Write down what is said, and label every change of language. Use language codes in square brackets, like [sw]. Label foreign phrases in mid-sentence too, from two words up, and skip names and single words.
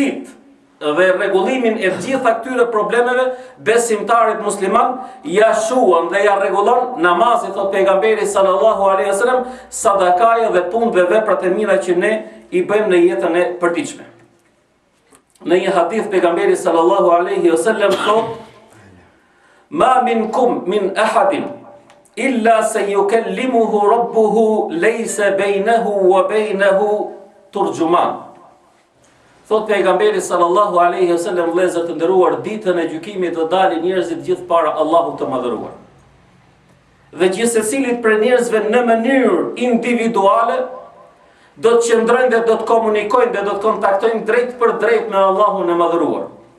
[sq] Dhe mirësitë dhe rregullimin e gjitha këtyre problemeve, besimtarit musliman ja shuan dhe ja rregullon namazin, thot pejgamberi [ar] صلى الله عليه وسلم, [sq] sadakaja dhe punë dhe veprat e mira që ne i bëjmë në jetën e përditshme. Në një hadith pejgamberi [ar] صلى الله عليه وسلم thot: "ما منكم من أحد إلا سيكلمه ربه ليس بينه وبينه ترجمان." [sq] Thot pejgamberi [ar] صلى الله عليه وسلم, [sq] vëllezër të nderuar, ditën e gjykimit do dalin njerëzit gjithë para Allahut të madhëruar. Dhe gjithsecilit për njerëzve në mënyrë individuale do të qëndrojnë dhe do të komunikojnë dhe do të kontaktojnë drejt për drejt me Allahun e madhëruar.